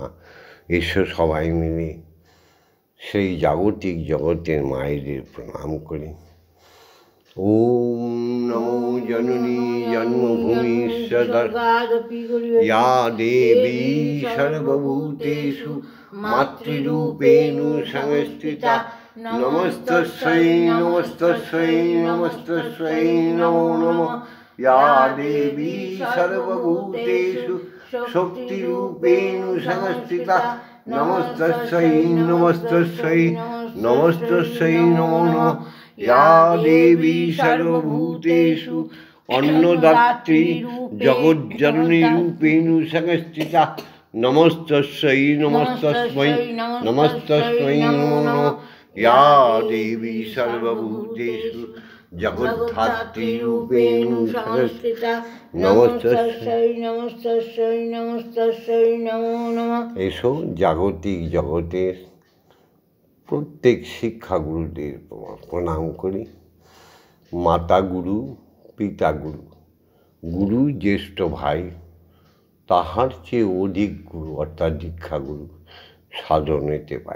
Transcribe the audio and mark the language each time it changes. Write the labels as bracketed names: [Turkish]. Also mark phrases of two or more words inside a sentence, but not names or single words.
[Bangla] এসো সবাই মিলে সেই জাগতিক জগতের মায়েদের প্রণাম করি। [Sanskrit] ওম নমো জননী জন্মভূমি ইয়া দেবী সর্বভূতেষু মাতৃরূপেণ সংস্থিতা। নমস্তস্যৈ নমস্তস্যৈ নমস্তস্যৈ নমো নমঃ। ইয়া দেবী সর্বভূতেষু শক্তিরূপেণ সংস্থিতা। নমস্তস্যৈ নমস্তস্যৈ নমস্তস্যৈ নমো নমঃ ইয়া দেবী সর্বভূতেষু অন্নদাত্রী জগজ্জননী রূপেণ সংস্থিতা নমস্তস্যৈ নমস্তস্मै নমস্তস্मै নমো নমঃ ইয়া দেবী সর্বভূতেষু জগদ্ধাত্রী রূপেণ সংস্থিতা নমস্তস্যৈ নমস্তস্যৈ নমস্তস্যৈ নমো নমঃ। [Bangla] এসো জাগতিক জগতের প্রত্যেক শিক্ষাগুরুদের প্রণাম করি। মাতা গুরু, পিতা গুরু, গুরু জ্যেষ্ঠ ভাই, তাহার চেয়ে অধিক গুরু অর্থাৎ দীক্ষাগুরু সাধনেতে পাই।